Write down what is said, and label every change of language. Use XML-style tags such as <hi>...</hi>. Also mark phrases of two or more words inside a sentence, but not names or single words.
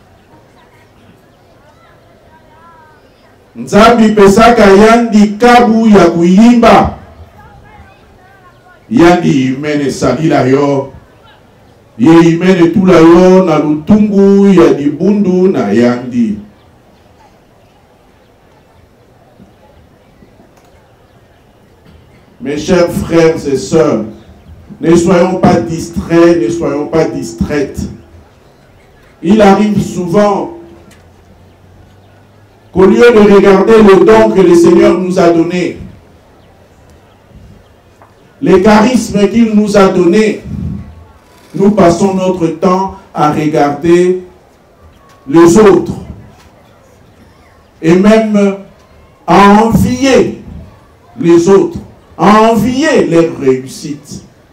<ktu>Nzambi pesaka yandi kabu ya kuyimba yandi imene salila yo ye imene tula yo na lutungu ya dibundu na yandi.</ktu> <fr>Mes chers frères et sœurs, ne soyons pas distraits, ne soyons pas distraites. Il arrive souvent qu'au lieu de regarder le don que le Seigneur nous a donné, les charismes qu'il nous a donnés, nous passons notre temps à regarder les autres et même à envier les autres, à envier leurs réussites.</fr>